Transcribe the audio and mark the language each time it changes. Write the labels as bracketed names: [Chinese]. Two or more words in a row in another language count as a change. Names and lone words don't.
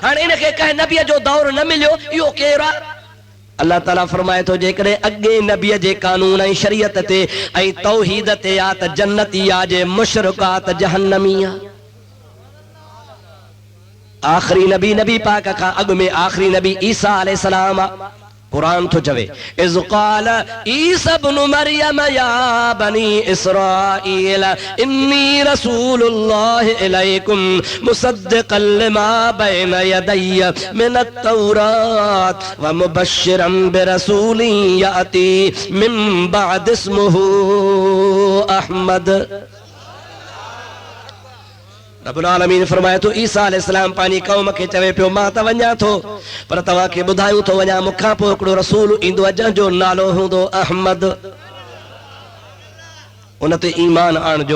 [Sindhi] हाणे इनखे कंहिं नबीअ जो दौर न मिलियो, इहो केरु आहे? अल्लाह ताला फरमाए थो जेकॾहिं अॻे नबीअ जे कानून ऐं शरीयत ते ऐं तौहीद ते आहे त जन्नती आहे, जे मुशरिक आहे त जहन्नमी आहे। आख़िरी नबी पाक खां अॻु में आख़िरी नबी ईसा अलैहिस्सलाम आहे। कुरान तो चवे [Arabic] إذ قال عيسى ابن مريم يا بني إسرائيل إني رسول الله إليكم مصدقا لما بين يدي من التوراة ومبشرا برسول يأتي من بعد اسمه أحمد. [Sindhi] रब्बुल आलमीन फरमाए तो ईसा अलैहिस्सलाम पानी कौम के चवे पियो मां त वञा थो, पर तव्हां खे ॿुधायूं थो वञा मूंखां पोइ हिकिड़ो रसूल ईंदो आहे जंहिंजो नालो हूंदो अहमद। उन ते ईमान आणिजो।